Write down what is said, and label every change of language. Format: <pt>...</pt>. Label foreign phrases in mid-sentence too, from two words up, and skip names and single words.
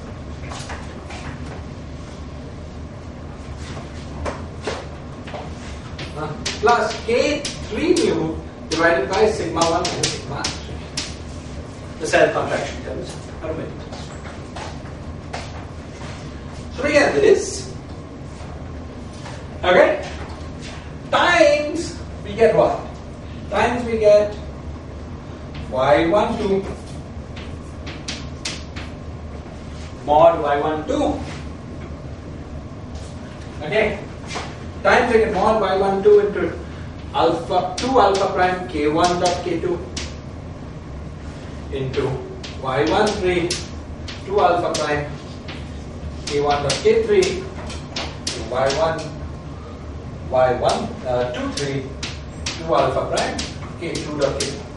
<en>Plus K3 mu divided by sigma 1 minus sigma 3. The cell contraction terms are omitted. So we get this. Okay? Times we get what? Times we get y12 mod y12. Okay? Times we get mod y12 into alpha 2 alpha prime k1 dot k2 into y13 2 alpha prime k1 dot k3 y23 2 alpha prime k2 dot k2.</en>